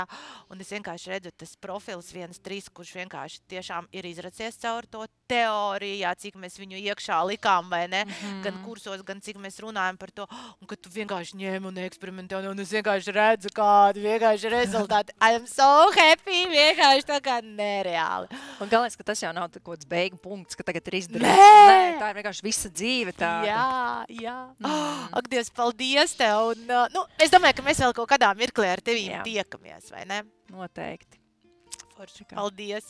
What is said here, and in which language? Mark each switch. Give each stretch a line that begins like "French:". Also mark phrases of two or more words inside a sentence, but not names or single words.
Latvian: Un es vienkārši redzu tas profils 1-3, kurš vienkārši tiešām ir izracies caur to teoriju, jā, cik mēs viņu iekšā likām, vai ne? Gan kursos, gan cik mēs runājam par to, un ka tu vienkārši ņēmi un eksperimentē, un es vienkārši redzu kādu vienkārši rezultātu.
English: I am so happy,
Latvian: vienkārši tā kā nereāli. Un galvenais, ka tas jau nav kāds beigu punkts, ka tagad ir izdarīts. Nē, tā ir vienkārši visa dzīve tāda. Jā. Ak, Dievs, paldies tev. Un, nu, es domāju, ka mēs vēl kaut kādā mirklī ar tevīm tiekamies, vai ne? Noteikti. Forši. Paldies.